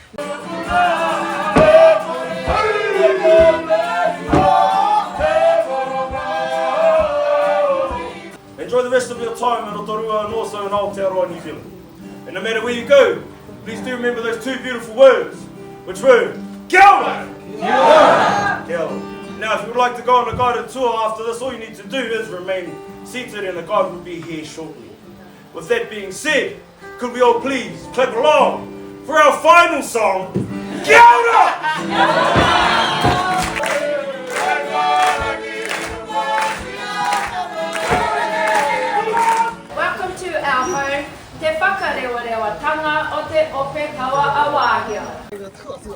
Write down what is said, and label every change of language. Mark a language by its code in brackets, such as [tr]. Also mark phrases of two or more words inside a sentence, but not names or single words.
[en] Enjoy the rest of your time in Rotorua and also in Aotearoa, New Zealand. And no matter where you go, please do remember those two beautiful words, which were [mi] Kia ora! Kia ora! Kia ora. [en] Now, if you would like to go on a guided tour after this, all you need to do is remain seated and the guide will be here shortly. With that being said, could we all please clap along for our final song, [mi] Kia ora! [en] Welcome to our home, [mi] Te Whakarewatanga o Te Ope Kawa Awahia.